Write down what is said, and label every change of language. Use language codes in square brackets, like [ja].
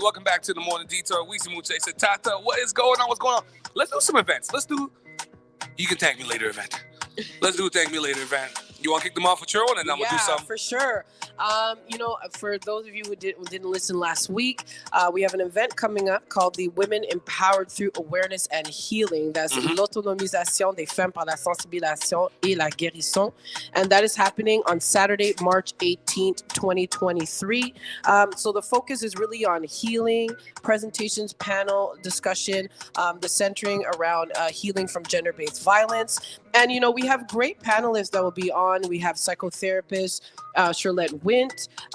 [en] Welcome back to the Morning Detour. Weezy Muche said, Tata, what is going on? What's going on? Let's do some events. You can thank me later event. Let's do a thank me later event. You want to kick them off with your own, and I'm gonna do something. Yeah, for sure. For those of you who didn't listen last week, we have an event coming up called the Women Empowered Through Awareness and Healing. [fr] That's l'autonomisation des femmes par la sensibilisation et la guérison. [en] And that is happening on Saturday, March 18th, 2023. So the focus is really on healing, presentations, panel discussion, the centering around healing from gender-based violence. And, we have great panelists that will be on. We have psychotherapist Charlotte Wint.